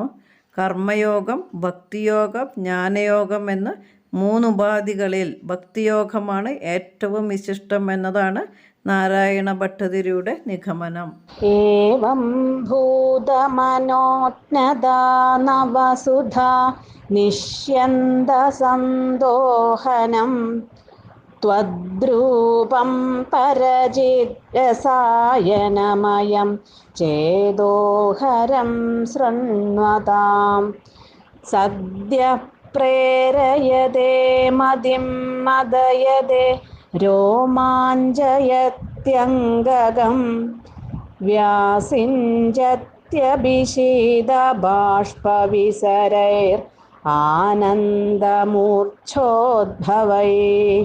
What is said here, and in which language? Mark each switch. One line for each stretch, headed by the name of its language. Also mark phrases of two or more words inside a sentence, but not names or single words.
Malayalam: കർമ്മയോഗം, ഭക്തിയോഗം, ജ്ഞാനയോഗം എന്ന് 3 ഉപാധികളിൽ ഭക്തിയോഗമാണ് ഏറ്റവും വിശിഷ്ടം എന്നതാണ് നാരായണ ഭട്ടതിരിയുടെ നിഗമനം.
Sanskrit: ഏവം ഭൂതമനോജ്ഞതാ നവസുധാ നിഷ്യന്തസന്തോഹനം त्वद्रूपं परचिद्रसायनमयं चेदोहरं शृण्वतां सद्यः प्रेरयते मतिं मदयते रोमाञ्चयत्यङ्गगं व्यासिञ्चत्यभिषीदबाष्पविसरैरानन्दमूर्च्छोद्भवैः.